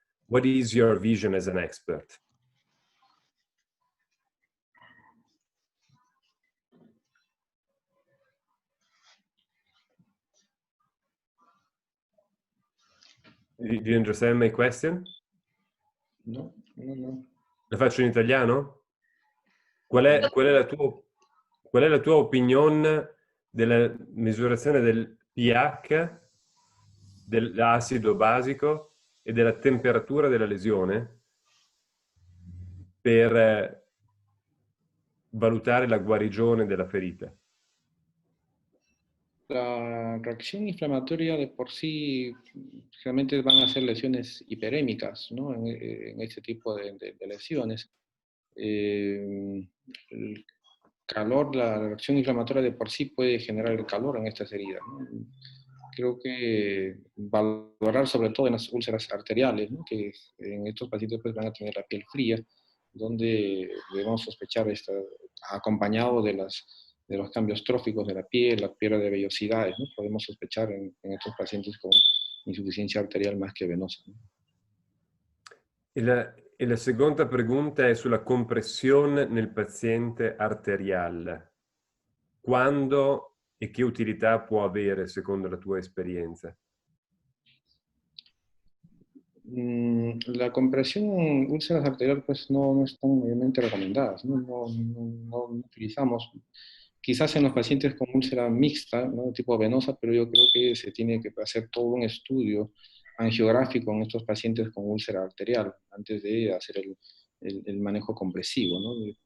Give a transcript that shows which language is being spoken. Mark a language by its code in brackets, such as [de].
[en] What is your vision as an expert? Do you understand my question? No, no, no. [it] La faccio in italiano? Qual è la tua opinione della misurazione del pH, dell'acido basico e della temperatura della lesione per valutare la guarigione della ferita? [es] La reacción inflamatoria de por sí realmente van a ser lesiones hiperémicas, ¿no? En este tipo de lesiones. El calor, la reacción inflamatoria de por sí puede generar el calor en estas heridas, ¿no? Creo que valorar sobre todo en las úlceras arteriales, ¿no? Que en estos pacientes pues van a tener la piel fría, donde debemos sospechar acompañado de los cambios tróficos de la pérdida de vellosidades, ¿no? Podemos sospechar en estos pacientes con insuficiencia arterial más que venosa, ¿no? [it] E la seconda [es] pregunta [it] è sulla compressione nel paziente arteriale. Quando e che utilità può avere secondo la tua esperienza? [es] La compresión en úlceras arteriales pues no están obviamente recomendadas, ¿no? No utilizamos, quizás en los pacientes con úlcera mixta, ¿no? De tipo venosa, pero yo creo que se tiene que hacer todo un estudio angiográfico en estos pacientes con úlcera arterial antes de hacer el manejo compresivo, ¿no?